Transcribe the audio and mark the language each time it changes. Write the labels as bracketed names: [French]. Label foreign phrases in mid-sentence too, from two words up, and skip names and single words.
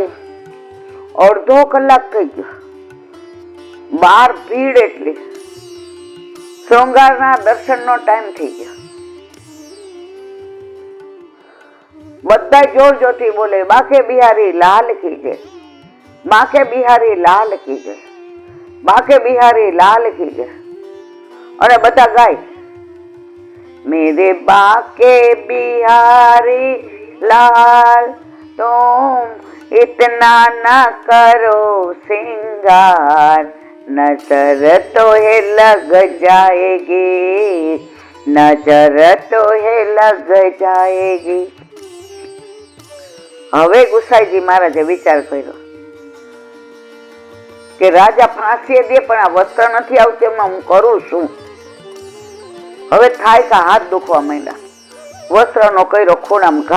[Gujarati] અડધો કલાક થઈ ગયો, બહાર ભીડ એટલી, શૃંગારના દર્શનનો ટાઈમ થઈ ગયો। બધા જોર જોરથી બોલે [Hindi] बाके बिहारी लाल की जय, बाके बिहारी लाल की जय, बाके बिहारी लाल की जय। अरे बता गाय, मेरे बाके बिहारी लाल तुम इतना न करो सिंगार, नजर तो है लग जाएगी, नजर तो है लग जाएगी। [Gujarati] હવે ગુસાઈજી મહારાજે વિચાર કર્યો કે રાજા ફાંસી દે પણ આ વસ્ત્ર નથી આવતું, એમાં હું કરું શું? હવે થાય કે હાથ દુખવા માંડ્યા, વસ્ત્રનો કર્યો ખૂણામાં ઘા।